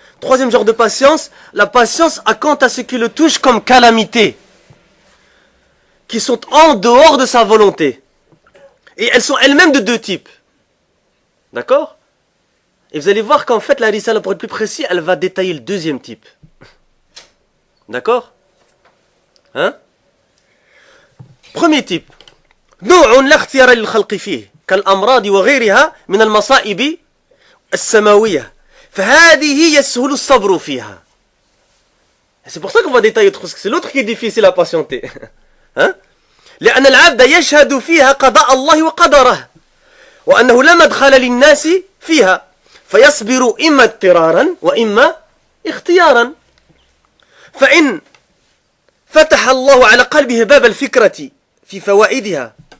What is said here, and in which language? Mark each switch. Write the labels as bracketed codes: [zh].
[fr] Troisième genre de patience, la patience à quant à ce qui le touche comme calamité, qui sont en dehors de sa volonté. Et elles sont elles-mêmes de deux types. D'accord? Et vous allez voir qu'en fait, la risala, pour être plus précis, elle va détailler le deuxième type. D'accord? Hein? Premier type. [ar] نوع لا اختيار للخلق فيه كالأمراض وغيرها من المصائب السماوية فهذه يسهل الصبر فيها. [fr] C'est pour ça qu'on va détailler parce que c'est l'autre qui est difficile à patienter. Hein? [ar] لأن العبد يشهد فيها قضاء الله وقدره وأنه لا مدخل للناس فيها فيصبر إما اضطرارا وإما اختيارا فإن فتح الله على قلبه باب الفكرة في فوائدها